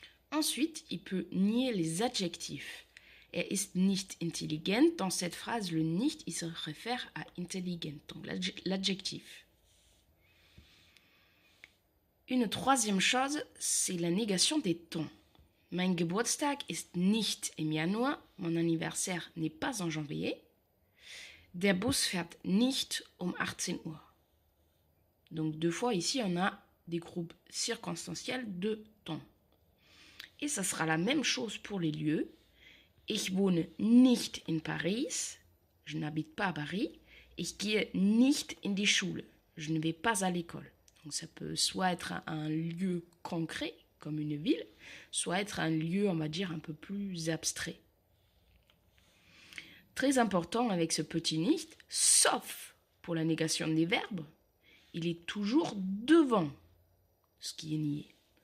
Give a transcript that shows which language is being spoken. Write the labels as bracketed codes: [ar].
[fr] Ensuite, il peut nier les adjectifs. [de] Ist nicht intelligent. [fr] Dans cette phrase, le nicht, il se réfère à intelligent, donc l'adjectif. Une troisième chose, c'est la négation des temps. [de] Mein Geburtstag ist nicht im Januar. [fr] Mon anniversaire n'est pas en janvier. [de] Der Bus fährt nicht 18 Uhr. [fr] Donc deux fois ici, on a des groupes circonstanciels de temps. Et ça sera la même chose pour les lieux. [de] Ich wohne nicht in Paris. [fr] Je n'habite pas à Paris. [de] Ich gehe nicht in die Schule. [fr] Je ne vais pas à l'école. Donc ça peut soit être un lieu concret, comme une ville, soit être un lieu, on va dire, un peu plus abstrait. Très important avec ce petit nicht, sauf pour la négation des verbes, il est toujours devant ce qui est nié.